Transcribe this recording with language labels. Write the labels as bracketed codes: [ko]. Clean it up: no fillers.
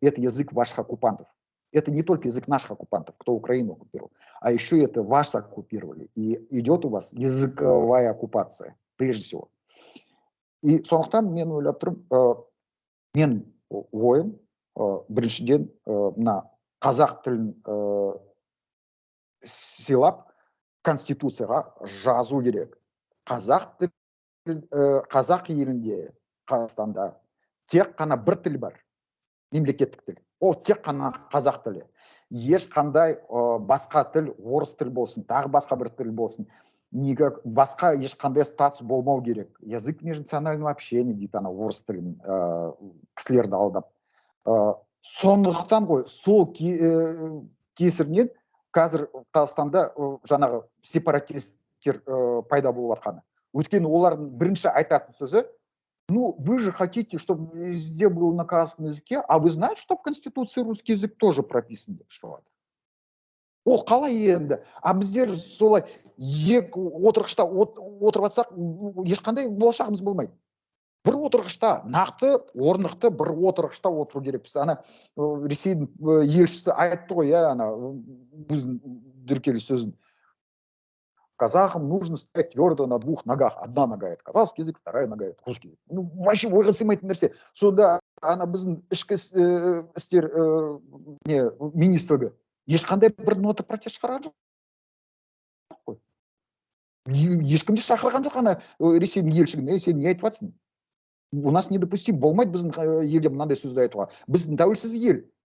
[ru] Это язык ваших оккупантов. Это не только язык наших оккупантов, кто Украину оккупировал, а еще это вас оккупировали. И идет у вас языковая оккупация, прежде всего. [kk] И сондықтан мен ойлап тұрмын, мен ойым, біріншіден, мына қазақ тілін сыйлап, конституцияға жазу керек. Қазақ елінде, Қазақстанда тек қана бір тіл бар, мемлекеттік тіл. Ол тек қана қазақ тілі. Ешқандай басқа тіл, орыс тіл болсын, тағы басқа бір тіл болсын, басқа ешқандай статус болмау керек. [ru] Язык межнационального общения [kk] дейді, орыс тілін кісілерді алдап. Сондықтан ғой, сол кесірінен қазір Қазақстанда жаңағы сепаратистер пайда болып жатқаны. Өйткені олардың бірінші айтатын сөзі, [ru] вы же хотите, чтобы везде был на казахском языке, а вы знаете, что в Конституции русский язык тоже прописан [kk] деп шығады. Ол қалай енді? А біздер солай отырғышта отырып жатсақ, ешқандай болашағымыз болмайды. Бір отырғышта, нақты, орнықты бір отырғышта отыру керекпіз. Ресейдің елшісі айтты ғой, өзінің дүркелі сөзін. [ru] Казахам нужно стоять твердо на двух ногах. Одна нога — это казахский язык, вторая нога — это русский язык. [kk] Вообще ойға сыймайтын нәрсе. Сонда біздің ішкі істер министрлігі ешқандай бір нота протест шығарған жоқ. Ешкімді шақырған жоқ Ресейдің елшілігіне. Сен не айтып жатсың? [ru] У нас недопустим, [kk] болмайды біздің елде мынандай сөзді айтуға. Біз тәуелсіз ел.